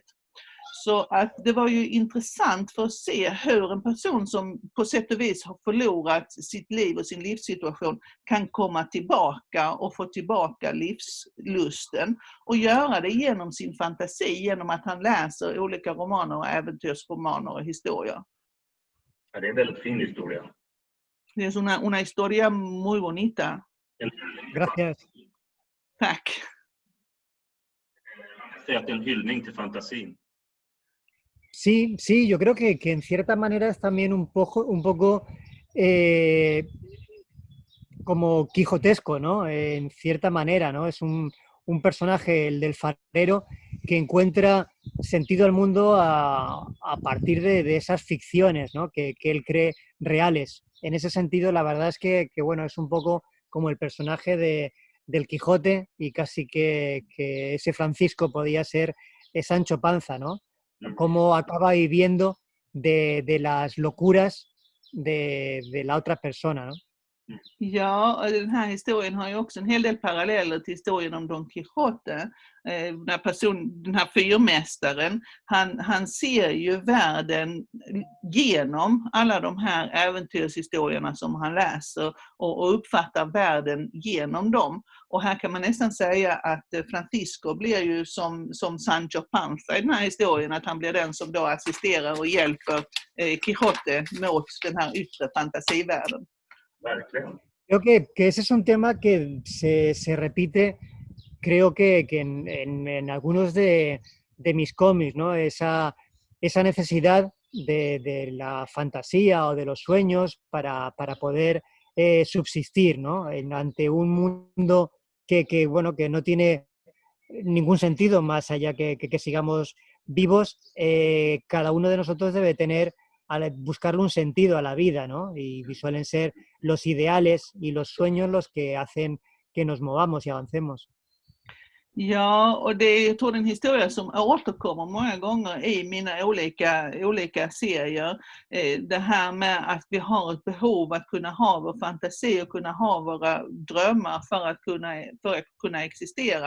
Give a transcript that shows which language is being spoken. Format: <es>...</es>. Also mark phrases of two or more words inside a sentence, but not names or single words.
<sv>Så att det var ju intressant för att se hur en person som på sätt och vis har förlorat sitt liv och sin livssituation kan komma tillbaka och få tillbaka livslusten och göra det genom sin fantasi, genom att han läser olika romaner och äventyrsromaner och historier. Ja, det är en väldigt fin historia. Det är</sv> <es>una historia muy bonita. Gracias.</es> <sv>Tack. Jag säger att det är en hyllning till fantasin.</sv> <es>Sí, yo creo que en cierta manera es también un poco como quijotesco, ¿no? En cierta manera, ¿no? Es un personaje, el del farero, que encuentra sentido al mundo a partir de esas ficciones, ¿no? que él cree reales. En ese sentido, la verdad es que bueno, es un poco como el personaje del Quijote y casi que ese Francisco podía ser Sancho Panza, ¿no? Cómo acaba viviendo de las locuras de la otra persona, ¿no?</es> <sv>Ja, den här historien har ju också en hel del paralleller till historien om Don Quijote. Den här fyrmästaren, han ser ju världen genom alla de här äventyrshistorierna som han läser och uppfattar världen genom dem. Och här kan man nästan säga att Francisco blir ju som Sancho Panza i den här historien, att han blir den som då assisterar och hjälper Quijote mot den här yttre fantasivärlden. Verkligen.</sv> <es>Creo que ese es un tema que se repite, creo que en algunos de mis cómics, ¿no? Esa necesidad de la fantasía o de los sueños para poder subsistir, ¿no? Ante un mundo que no tiene ningún sentido más allá que sigamos vivos, cada uno de nosotros debe buscarle un sentido a la vida, ¿no? Y suelen ser los ideales y los sueños los que hacen que nos movamos y avancemos.</es> <sv>Ja, och jag tror det är en historia som återkommer många gånger i mina olika serier. Det här med att vi har ett behov att kunna ha vår fantasi och kunna ha våra drömmar för att kunna existera.</sv>